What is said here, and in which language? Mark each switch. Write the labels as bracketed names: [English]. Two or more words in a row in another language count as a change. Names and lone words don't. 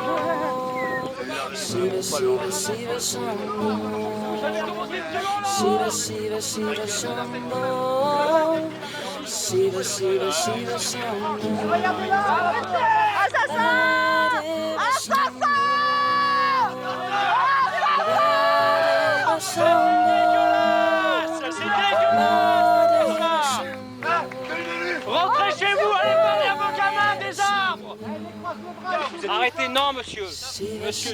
[Sanskrit] Shiva Shiva Shiva Shambho, Shiva Shiva Shiva Shambho, Shiva Shiva Shiva Shambho, [French] Rentrez chez vous, allez parler à vos gamins des arbres. Arrêtez, non monsieur. Monsieur.